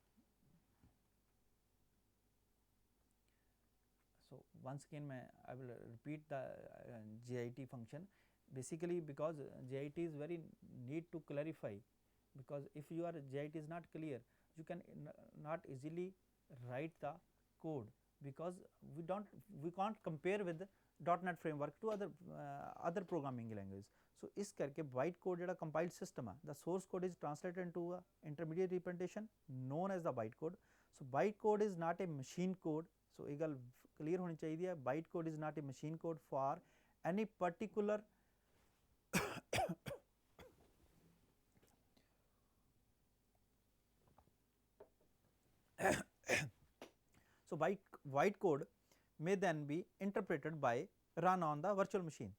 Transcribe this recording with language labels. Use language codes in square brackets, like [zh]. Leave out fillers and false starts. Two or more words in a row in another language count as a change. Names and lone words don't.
[en] So once again I will repeat the JIT function, basically because JIT is very need to clarify, because if your JIT is not clear you can not easily write the code, because we can't compare with .NET framework to other programming language। So [pa] ਇਸ ਕਰਕੇ [en] bytecode ਜਿਹੜਾ compiled system ਹੈ, the source code is translated into a intermediate representation known as the bytecode। So bytecode is not a machine code। [pa] So ਇਹ ਗੱਲ clear ਹੋਣੀ ਚਾਹੀਦੀ ਹੈ, [en] bytecode is not a machine code for any particular so bytecode may then be interpreted by run on the virtual machine।